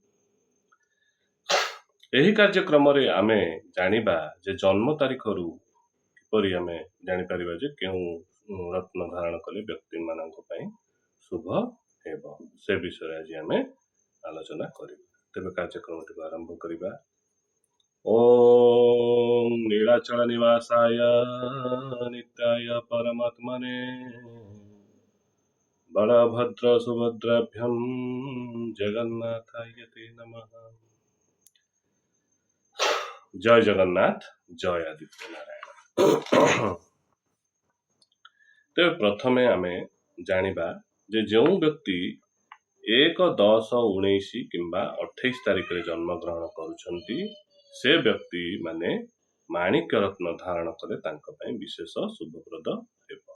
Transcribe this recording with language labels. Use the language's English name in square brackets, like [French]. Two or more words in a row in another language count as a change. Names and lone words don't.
[Odia] ଏହି କାର୍ଯ୍ୟକ୍ରମ ରେ ଆମେ ଜାଣିବା ଯେ ଜନ୍ମ ତାରିଖ ରୁ କିପରି ଆମେ ଜାଣି ପାରିବା ଯେ କେଉଁ ରତ୍ନ ଧାରଣ କଲେ ବ୍ୟକ୍ତି ମାନଙ୍କ ପାଇଁ ଶୁଭ ହେବ ସେ ବିଷୟ ଆଜି ଆମେ ଆଲୋଚନା କରିବା। ତେବେ କାର୍ଯ୍ୟକ୍ରମ ଆରମ୍ଭ କରିବା। [Sanskrit] ओम नीलाचल निवासाय नित्याय परमात्मने बलभद्र सुभद्राभ्यं जगन्नाथाय ते नमः। [Odia] ଜୟ ଜଗନ୍ନାଥ ଜୟ ଆଦିତ୍ୟ ନାରାୟଣ। ତେବେ ପ୍ରଥମେ ଆମେ ଜାଣିବା ଯେ ଯୋ ବ୍ୟକ୍ତି 1-10-19 କିମ୍ବା 28 ତାରିଖ ରେ ଜନ୍ମ ଗ୍ରହଣ କରୁଛନ୍ତି ସେ ବ୍ୟକ୍ତି ମାନେ ମାଣିକ୍ୟ ରତ୍ନ ଧାରଣ କଲେ ତାଙ୍କ ପାଇଁ ବିଶେଷ ଶୁଭପ୍ରଦ ହେବ।